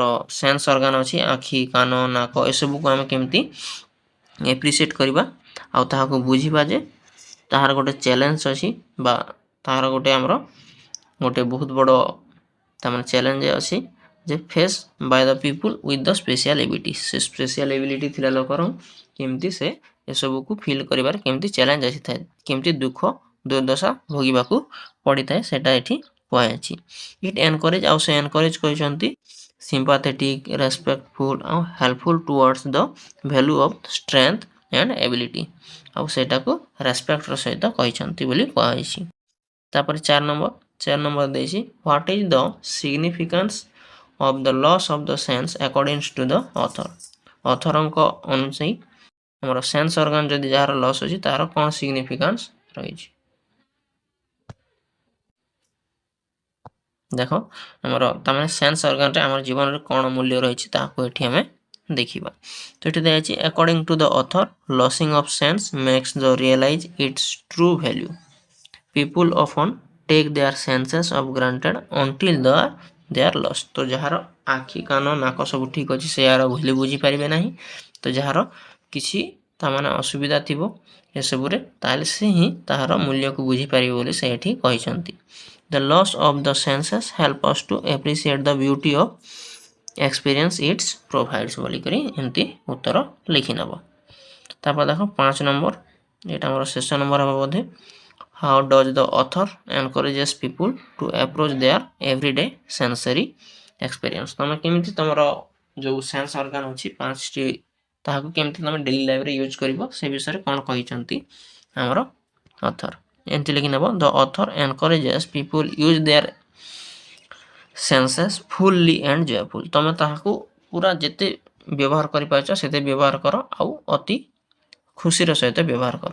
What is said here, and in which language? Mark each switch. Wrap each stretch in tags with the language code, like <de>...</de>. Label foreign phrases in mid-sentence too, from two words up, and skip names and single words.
<en>sense organ</en> <or>ଅଛି ଆଖି କାନ ନାକ ଏସବୁକୁ ଆମେ କେମିତି ଏପ୍ରିସିଏଟ୍ କରିବା ଆଉ ତାହାକୁ ବୁଝିବା ଯେ ତାହାର ଗୋଟେ ଚ୍ୟାଲେଞ୍ଜ ଅଛି ବା ତାହାର ଗୋଟେ ଆମର ଗୋଟେ ବହୁତ ବଡ଼ ତାମାନେ ଚ୍ୟାଲେଞ୍ଜ ଅଛି ଯେ</or> <en>face by the people with the special ability</en> <or>ସେ</or> <en>special ability</en> <or>ଥିଲା ଲୋକର କେମିତି ସେ ଏସବୁକୁ ଫିଲ୍ କରିବାରେ କେମିତି ଚ୍ୟାଲେଞ୍ଜ ଆସିଥାଏ କେମିତି ଦୁଃଖ ଦୁର୍ଦ୍ଦଶା ଭୋଗିବାକୁ ପଡ଼ିଥାଏ ସେଟା ଏଠି କୁହାଯାଇଛି।</or> <en>it encourage</en> <or>ଆଉ ସେ ଏନକରେଜ୍ କରିଛନ୍ତି</or> <en>sympathetic, respectful</en> <or>ଆଉ</or> <en>helpful towards the value of strength and ability</en> <or>ଆଉ ସେଟାକୁ ରେସ୍ପେକ୍ଟର ସହିତ କହିଛନ୍ତି ବୋଲି କୁହାଯାଇଛି। ତାପରେ 4 ନମ୍ବର ଦେଇଛି</or> <en>what is the significance of the loss of the sense according to the author</en> <or>ଅଥରଙ୍କ ଅନୁଯାୟୀ ଆମର</or> <en>sense organ</en> <or>ଯଦି ଯାହାର ଲସ୍ ଅଛି ତାହାର କ'ଣ ସିଗ୍ନିଫିକାନ୍ସ ରହିଛି। ଦେଖ ଆମର ତାମାନେ ସେନ୍ସ ଅର୍ଗାନରେ ଆମର ଜୀବନରେ କ'ଣ ମୂଲ୍ୟ ରହିଛି ତାହାକୁ ଏଠି ଆମେ ଦେଖିବା। ତ ଏଠି ଦିଆଯାଇଛି</or> <en>according to the author losing of sense makes the realize its true value people often take their senses of granted until they are lost।</en> <or>ତ ଯାହାର ଆଖି କାନ ନାକ ସବୁ ଠିକ୍ ଅଛି ସେ ଏହାର ଭ୍ୟାଲ୍ୟୁ ବୁଝିପାରିବେ ନାହିଁ ତ ଯାହାର କିଛି ତାମାନେ ଅସୁବିଧା ଥିବ ଏସବୁରେ ତାହେଲେ ସେ ହିଁ ତାହାର ମୂଲ୍ୟକୁ ବୁଝିପାରିବେ ବୋଲି ସେ ଏଠି କହିଛନ୍ତି।</or> <en>The loss of the senses help us to appreciate the beauty of experience its provides</en> <or>ବୋଲିକରି ଏମିତି ଉତ୍ତର ଲେଖିନେବ। ତାପରେ ଦେଖ 5 ନମ୍ବର ଏଇଟା ଆମର ଶେଷ ନମ୍ବର ହେବ ବୋଧେ</or> <en>how does the author encourages people to approach their everyday sensory experience</en> <or>ତମେ କେମିତି ତମର ଯେଉଁ</or> <en>sense organ</en> <or>ଅଛି 5ଟି ତାହାକୁ କେମିତି ତମେ ଡେଲି ଲାଇଫରେ ୟୁଜ୍ କରିବ ସେ ବିଷୟରେ କ'ଣ କହିଛନ୍ତି ଆମର ଅଥର ଏମିତି ଲେଖିନେବ</or> <en>the author encourages people use their senses fully and joyful</en> <or>ତମେ ତାହାକୁ ପୁରା ଯେତେ ବ୍ୟବହାର କରିପାରୁଛ ସେତେ ବ୍ୟବହାର କର ଆଉ ଅତି ଖୁସିର ସହିତ ବ୍ୟବହାର କର।</or>